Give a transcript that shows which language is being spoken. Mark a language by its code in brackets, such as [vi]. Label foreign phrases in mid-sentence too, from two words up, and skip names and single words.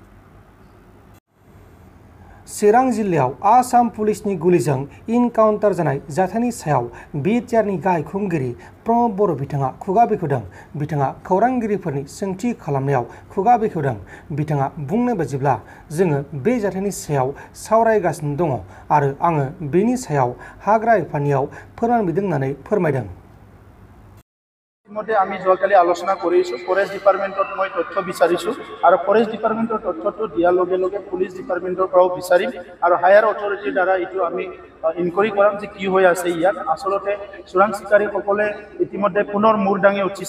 [brx] चिरां जिल्लायाव आसाम पुलिसनि गुलिजों इनकाउन्टार जानाय जाथायनि सायाव बिटिआरनि गाहाय खुंगिरि प्रमद बर' बिथाङा खुगा बेखेवदों। बिथाङा खौरांगिरिफोरनि सोंथि खालामनायाव खुगा बेखेवदों। बिथाङा बुंनाय बायदिब्ला जोङो बे जाथायनि सायाव सावरायगासिनो दङ आरो आङो बेनि सायाव हाग्रा बिफाननियाव फोरमान बिदों होननानै फोरमायदों। [as] ইতিমধ্যে আমি যোৱাকালি আলোচনা কৰিছোঁ। [en] forest departmentত [as] মই তথ্য বিচাৰিছোঁ আৰু [en] forest departmentৰ [as] তথ্যটো দিয়াৰ লগে লগে [en] police departmentৰ [as] পৰাও বিচাৰিম আৰু [en] higher authorityৰ [as] দ্বাৰা এইটো আমি ইনকুৱাৰী কৰাম যে কি হৈ আছে ইয়াত। আচলতে চোৰাং চিকাৰীসকলে ইতিমধ্যে পুনৰ মূৰ দাঙি উঠিছে।